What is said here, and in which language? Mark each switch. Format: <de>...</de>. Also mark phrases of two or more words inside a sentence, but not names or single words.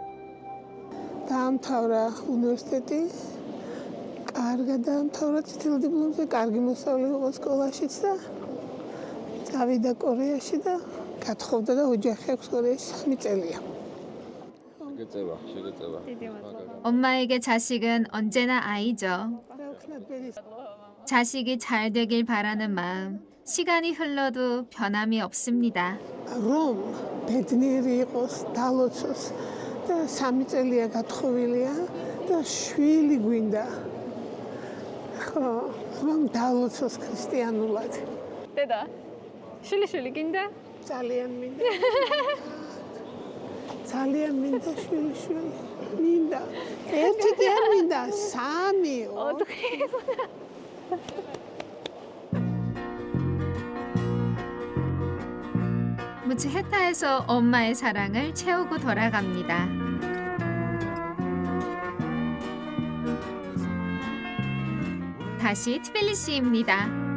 <ka>დაამთავრა უნივერსიტეტი. კარგად დაამთავრა წითელ დიპლომზე, კარგი მოსწავლე იყო სკოლაშიც და წავიდა კორეაში და გათხოვდა და ოჯახი აქვს კორეაში 3 წელია.</ka> <ko>엄마에게 자식은 언제나 아이죠. 자식이 잘 되길 바라는 마음, 시간이 흘러도 변함이 없습니다.</ko> <ka>რომ ბედნიერი იყოს, დალოცოს და 3 წელია გათხოვილია და შვილი გვინდა. ხო, რომ დალოცოს ქრისტიანულად. დედა, შვილი გინდა? ძალიან მინდა. ძალიან მინდა შვილი. მინდა. ერთი კი არ მინდა, 3. 4.</ka> <ko>무츠헤타에서 엄마의 사랑을 채우고 돌아갑니다. 다시 트빌리시입니다.</ko>